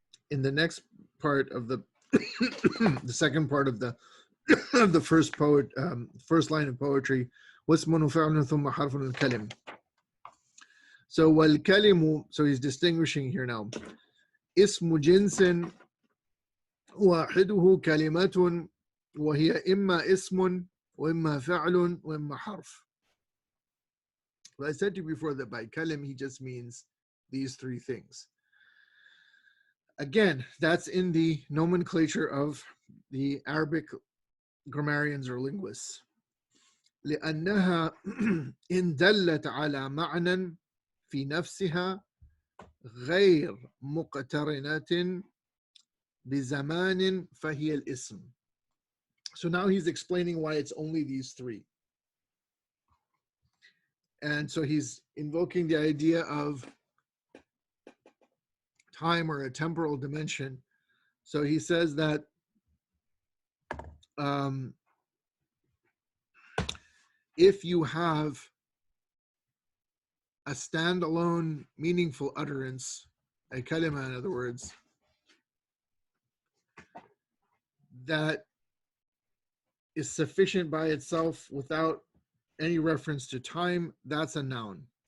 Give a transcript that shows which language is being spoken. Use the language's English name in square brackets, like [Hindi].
[English] In the next part of the the second part of the of the first line of poetry, [Arabic] واسم فعل ثم حرف الكلم. [English] So والكلم, so he's distinguishing here now. [Arabic] اسم جنس واحده كلمة وهي إما اسم وإما فعل وإما حرف. [English] Well, I said to you before that by kalim he just means these three things. Again, that's in the nomenclature of the Arabic grammarians or linguists. [Arabic] لأنها إن دلت على معنى في نفسها غير مقترنة بزمان فهي الاسم. [English] So now he's explaining why it's only these three. And so he's invoking the idea of time or a temporal dimension. So he says that if you have a standalone meaningful utterance, a kalima in other words, that is sufficient by itself without any reference to time, that's a noun.